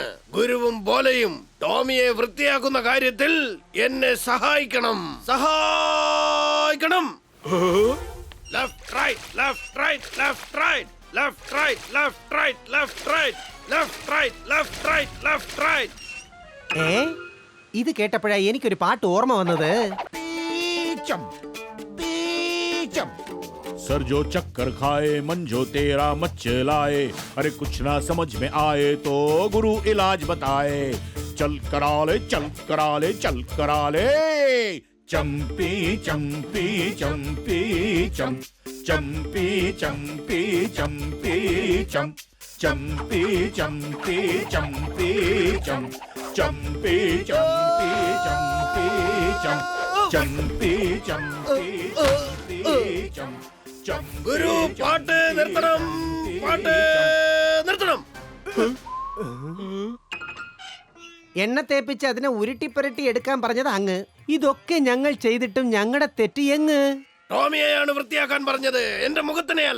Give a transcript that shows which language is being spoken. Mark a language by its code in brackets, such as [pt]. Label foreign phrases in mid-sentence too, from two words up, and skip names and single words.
[ml] ഗുരുവും ബോലയും ടോമിയെ വൃത്തിയാക്കുന്ന കാര്യത്തിൽ എന്നെ സഹായിക്കണം. [en] Left right left right left right left right left right left right left right left right left right. [ml] ഇത് കേട്ടപ്പോഴാ എനിക്കൊരു പാട്ട് ഓർമ്മ വന്നത്. [hi] सर जो चक्कर खाए मन जो तेरा मचलाए, अरे कुछ ना समझ में आए तो गुरु इलाज बताए. चल करा ले चल करा ले चल करा ले. चंपी चंपी चंपी चम चंपी चंपी चंपी चम चंपी चंपी चंपी चम चंपी चंपी चंपी चम चंपी चंपी चम. [ml] ഗുരു പാട്ട് നിർത്തണം, പാട്ട് നിർത്തണം. എണ്ണ തേപ്പിച്ച് അതിനെ ഉരുട്ടിപ്പുരട്ടി എടുക്കാൻ പറഞ്ഞത് അങ്ങ്. ഇതൊക്കെ ഞങ്ങൾ ചെയ്തിട്ടും ഞങ്ങളുടെ തെറ്റ് എങ്ങ്? ടോമിയെയാണ് വൃത്തിയാക്കാൻ പറഞ്ഞത്, എന്റെ മുഖത്തിനെയല്ല.